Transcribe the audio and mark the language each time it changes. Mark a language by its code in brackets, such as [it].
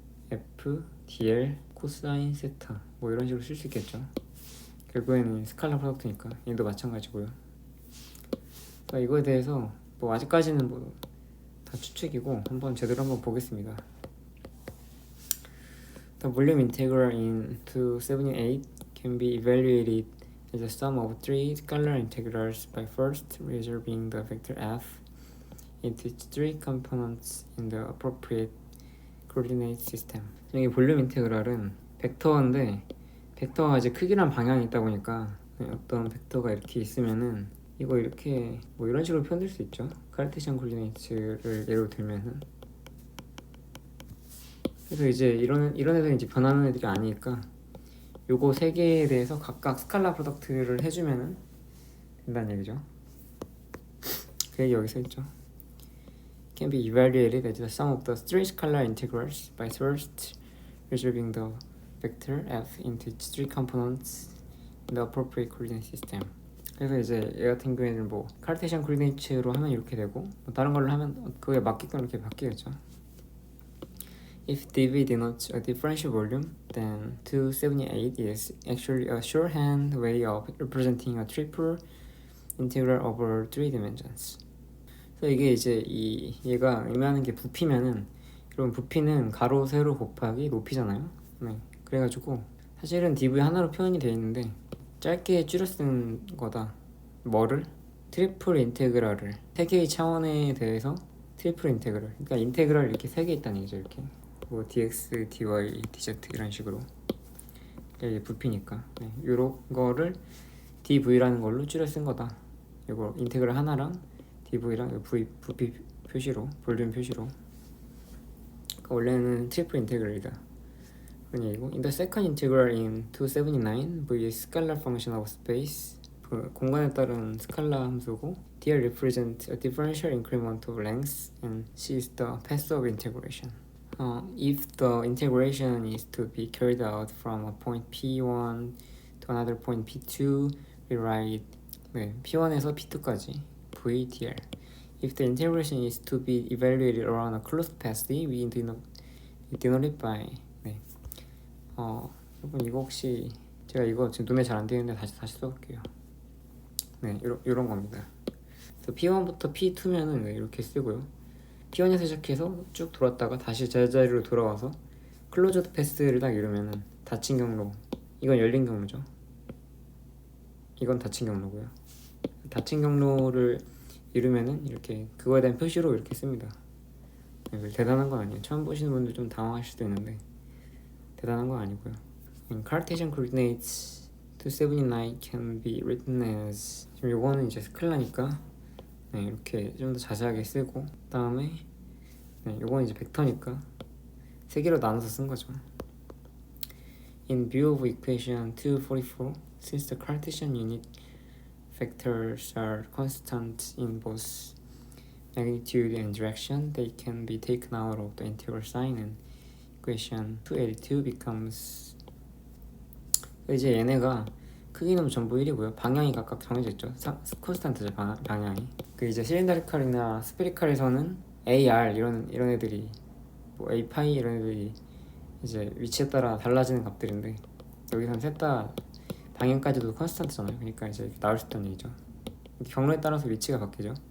[ko] F, DL, 코사인, 세타 이런 식으로 쓸 수 있겠죠. 결국에는 스칼라 프로덕트니까 얘도 마찬가지고요. 그러니까 이거에 대해서 아직까지는 다 추측이고 한번 제대로 한번 보겠습니다. [en] The volume integral in 278 can be evaluated as a sum of three scalar integrals by first resolving the vector f into its three components in the appropriate coordinate system. [ko] 여기 볼륨 인테그랄은 벡터인데 벡터가 이제 크기랑 방향이 있다 보니까 어떤 벡터가 이렇게 있으면은 이거 이렇게 이런 식으로 표현될 수 있죠. 카르테시안 코디네이트를 예로 들면은. 그래서 이제 이런 애들은 이제 변하는 애들이 아니니까 요거 3개에 대해서 각각 스칼라 프로덕트를 해주면은 된다는 얘기죠. 그게 여기 써있죠. [en] Can be evaluated as the sum of the three scalar integrals by first resolving the vector f into its three components in the appropriate coordinate system. [ko] 그래서 이제 얘 같은 경우에는 카르테시안 코디네이트로 하면 이렇게 되고 다른 걸로 하면 그거에 맞게끔 이렇게 바뀌겠죠. [en] If dV denotes a differential volume, then 278 is actually a shorthand way of representing a triple integral over 3 dimensions. [ko] 그래서 이게 이제 얘가 의미하는 게 부피면은, 여러분 부피는 가로 세로 곱하기 높이잖아요. 그래가지고 사실은 dv 하나로 표현이 되어 있는데 짧게 줄여 쓴 거다. 뭐를? 트리플 인테그랄을 3개의 차원에 대해서 트리플 인테그랄. 그러니까 인테그랄 이렇게 3개 있다는 얘기죠. 이렇게 dx, dy, dz 이런 식으로. 이게 부피니까 요런 거를 dv라는 걸로 줄여 쓴 거다. 이거 인테그랄 하나랑 dv랑 부피 표시로, 볼륨 표시로. 그러니까 원래는 트리플 인테그랄이다 그런 얘기고. [en] In the second integral in 279, v is scalar function of space. [ko] 공간에 따른 스칼라 함수고, [en] dl represents a differential increment of length, and c is the path of integration. If the integration is to be carried out from a point P1 to another point P2, we write [ko] P1에서 P2까지 [en] v dl. If the integration is to be evaluated around a closed path, we denote it by [ko] 여러분 이거 혹시 제가 이거 지금 눈에 잘 안 띄는데 다시 써볼게요. 네, 요런 겁니다. 그래서 P1부터 P2면은 네, 이렇게 쓰고요. P1에서 시작해서 쭉 돌았다가 다시 제자리로 돌아와서 클로즈드 패스를 딱 이루면은 닫힌 경로, 이건 열린 경로죠. 이건 닫힌 경로고요. 닫힌 경로를 이루면은 이렇게 그거에 대한 표시로 이렇게 씁니다. 네, 대단한 건 아니에요. 처음 보시는 분들 좀 당황하실 수도 있는데 대단한 건 아니고요. [en] Cartesian coordinates 279 can be written as, [ko] 지금 요거는 이제 스칼라니까 네, 이렇게 좀 더 자세하게 쓰고, 그 다음에 네, 요거는 이제 벡터니까 세 개로 나눠서 쓴 거죠. [en] In view of equation 244, since the Cartesian unit vectors are constant in both magnitude and direction, they can be taken out of the integral sign and equation 282 becomes, [ko] 이제 얘네가 크기는 전부 1이고요. 방향이 각각 정해져 있죠. 콘스탄트죠, 방향이. 그 이제 실린더리칼이나 스페리칼에서는 AR 이런 애들이, 뭐 A 파이 이런 애들이 이제 위치에 따라 달라지는 값들인데, 여기서는 셋 다 방향까지도 콘스탄트잖아요. 그러니까 이제 나올 수 있다는 얘기죠. 경로에 따라서 위치가 바뀌죠.